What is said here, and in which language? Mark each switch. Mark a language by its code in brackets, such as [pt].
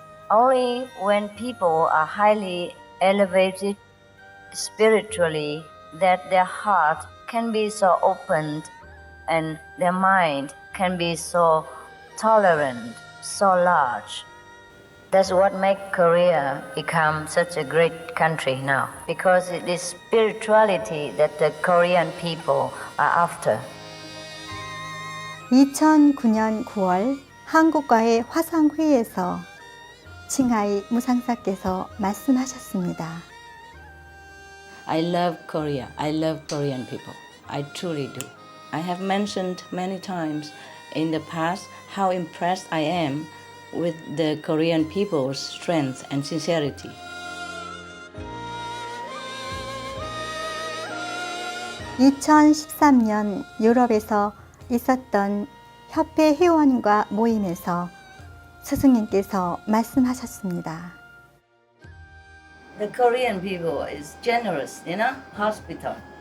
[en] Only when people are highly elevated spiritually that their heart can be so opened and their mind can be so tolerant, so large. That's what makes Korea become such a great country now, because it is spirituality that the Korean people are after. [ko] 2009년 9월 한국과의 화상회의에서 칭하이 무상사께서 말씀하셨습니다. [en] I love Korea. I love Korean people. I truly do. I have mentioned many times in the past how impressed I am with the Korean people's strength and sincerity. [ko] (2013년) 유럽에서 있었던 협회 회원과 모임에서 스승님께서 말씀하셨습니다. [en] The Korean people is generous, you know, hospital.